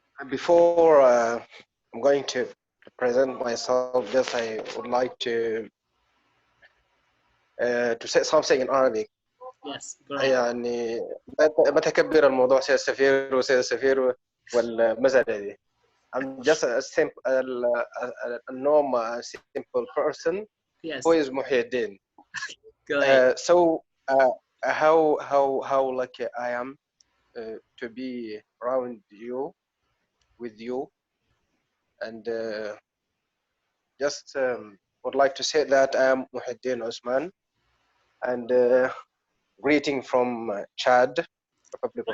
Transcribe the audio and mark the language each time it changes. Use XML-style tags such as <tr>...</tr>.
<en>Before I'm going to present myself, just I would like to say something in Arabic. Yes, great.</en> <ar>يعني ما تكبر الموضوع سيد السفير وسيد السفير والمسألة دي.</ar> <en>I'm just a simple a normal simple person who Yes, is Muhyiddin. great. So how lucky I am to be around you with you and just would like to say that I am Muhyiddin Osman and greeting from Chad, Republic of</en>